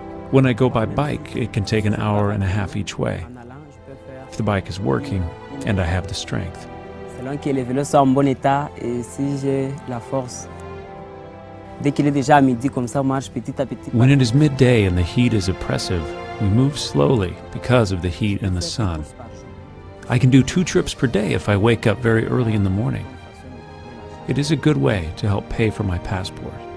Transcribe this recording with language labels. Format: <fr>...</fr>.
<en>When I go by bike, it can take an hour and a half each way, if the bike is working and I have the strength.</en> <fr>Selon que les vélos sont en bon état et si j'ai la force. Dès qu'il est déjà à midi, comme ça, on marche petit à petit.</fr> <en>When it is midday and the heat is oppressive, we move slowly because of the heat and the sun. I can do 2 trips per day if I wake up very early in the morning. It is a good way to help pay for my passport.</en>